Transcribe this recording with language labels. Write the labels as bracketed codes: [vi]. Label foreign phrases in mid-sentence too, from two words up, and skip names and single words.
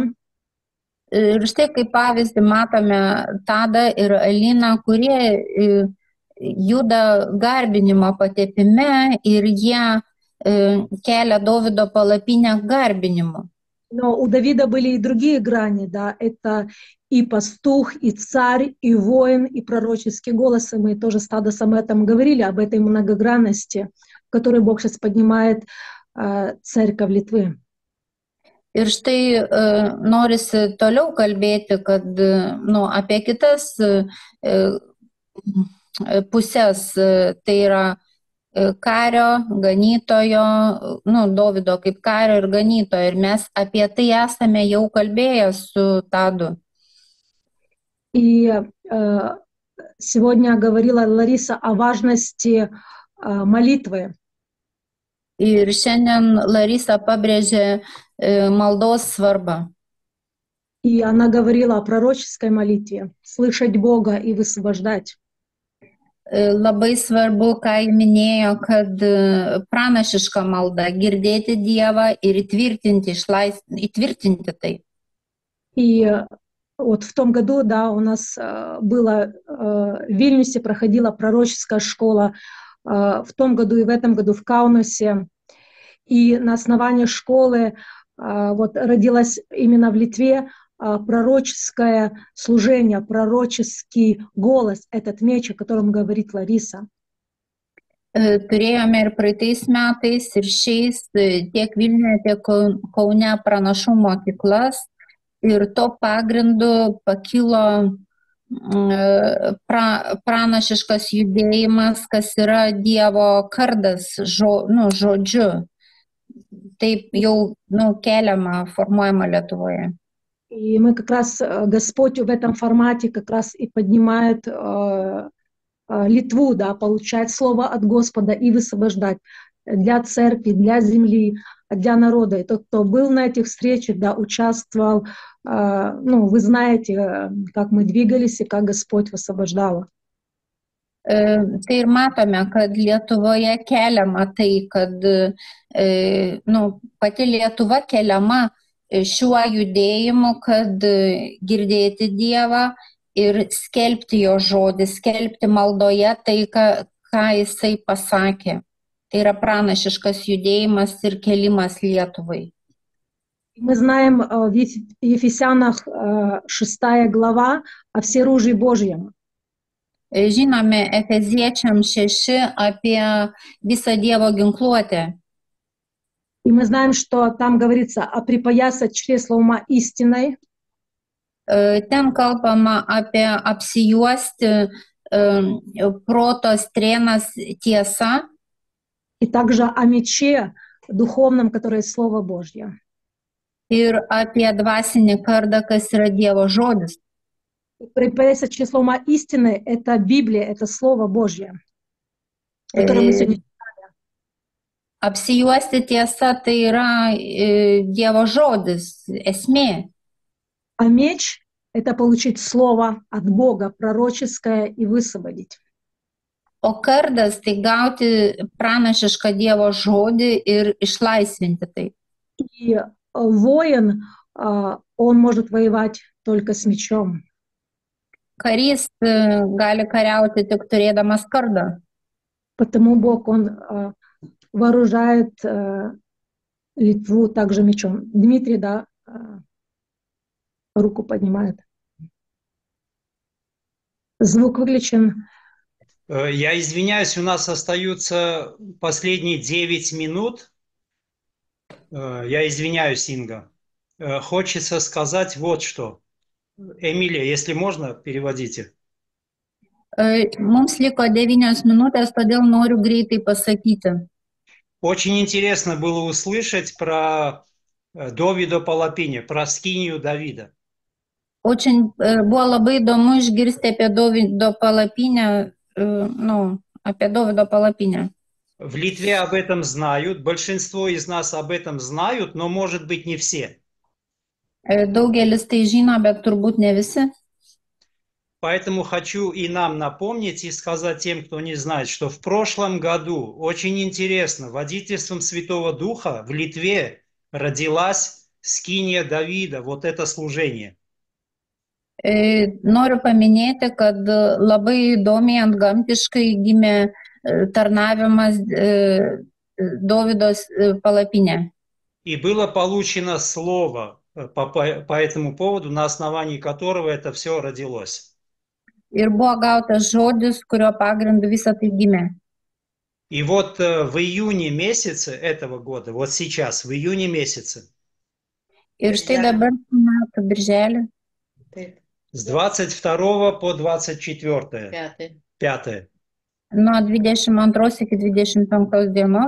[lt] Ir štai kaip pavyzdį matome Tadą ir Aliną, kurie juda garbinimo patepime ir jie kelia Dovydo palapinę garbinimu. [ru] Но у Давида были и другие грани, да, это и пастух, и царь, и воин, и пророческий голос, и мы тоже с Тадосом об этом говорили, об этой многогранности, в которой Бог сейчас поднимает церковь Литвы. [lt] Ir štai norisi toliau kalbėti, kad apie kitas pusės, tai yra kario, ganytojo, Dovydo kaip kario ir ganytojo. Ir mes apie tai esame jau kalbėję su Tadu. [ru] И сегодня говорила Лариса о важности молитвы. [lt] Ir šiandien Larisa pabrėžė maldos svarbą. [ru] И она говорила о пророческой молитве, слышать Бога и высвобождать. [lt] Labai svarbu, ką ji minėjo, kad pranašiška malda, girdėti Dievą ir įtvirtinti tai. [ru] И вот в том году, да, у нас было в Вильнюсе, проходила пророческая школа, в том году и в этом году в Каунасе. И на основании школы вот родилось именно в Литве пророческое служение, пророческий голос, этот меч, о котором говорит Лариса. [lt] Turėjome ir praeitais metais, ir šiais tiek Vilniuje, tiek Kaune pranašų mokyklas. Ir to pagrindu pakilo pranašiškas judėjimas, kas yra Dievo kardas žodžiu. Taip jau keliama, формуема Lietuvoje. [ru] И мы как раз, Господь в этом формате как раз и поднимает Литву, да, получать слово от Господа и высвобождать для церкви, для земли, для народа. И тот, кто был на этих встречах, да, участвовал, вы знаете, как мы двигались и как Господь высвобождал. [lt] Tai ir matome, kad Lietuvoje keliama tai, kad pati Lietuva keliama šiuo judėjimu, kad girdėti Dievą ir skelbti jo žodį, skelbti maldoje tai, ką jisai pasakė. Tai yra pranašiškas judėjimas ir kelimas Lietuvai. [ru] Мы знаем в Ефесянах 6 глава о всеоружии Божьем. [lt] Žinome Efeziečiam 6 apie visą Dievo ginkluotę. [ru] И мы знаем, что там говорится о припоясать чресло ума истиной. [lt] Ten kalbama apie apsijuosti proto strėnas tiesa. [ru] И также о мече духовном, которое Слово Божье. [lt] Ir apie dvasinį kardą, kas yra Dievo žodis. [ru] Припоясать чресло ума истины — это Библия, это Слово Божье, которое мы сегодня читали. [lt] Apsijuosti tiesa tai yra Dievo žodis, esmė. [ru] А меч — это получить Слово от Бога, пророческое, и высвободить. [lt] O kardas tai gauti pranašišką Dievo žodį ir išlaisvinti tai. [ru] И воин, он может воевать только с мечом. [lt] Karys gali kariauti tik turėdamas kardą. [ru] Потому Бог, Он вооружает Литву также мечом. Дмитрий, да, руку поднимает. Звук выключен. Я извиняюсь, у нас остаются последние 9 минут. Я извиняюсь, Инга. Хочется сказать вот что. Эмилия, если можно, переводите. [lt] Mums liko 9 minutės, todėl noriu greitai pasakyti. [ru] Очень интересно было услышать про [lt] Dovydo palapinę, [ru] про скинию Давида. [lt] Buvo labai įdomu išgirsti apie Dovydo palapinę, apie Dovydo palapinę. [ru] В Литве об этом знают, большинство из нас об этом знают, но, может быть, не все. [lt] Daugelis tai žino, bet turbūt ne visi. [ru] Поэтому хочу и нам напомнить и сказать тем, кто не знает, что в прошлом году, очень интересно, водительством Святого Духа в Литве родилась скиния Давида, вот это служение. [lt] Noriu paminėti, kad labai įdomiai antgamtiškai gimė tarnavimas Dovydo palapinė. [ru] И было получено слово по этому поводу, на основании которого это все родилось. [lt] Ir buvo gautas žodis, kurio pagrindu visą tai gimė. [ru] И вот в июне месяце этого года, вот сейчас, в июне месяце, [lt] Ir štai dabar metų birželį, [ru] с 22 по 24, 5. [lt] nuo 22 iki 25 dienos,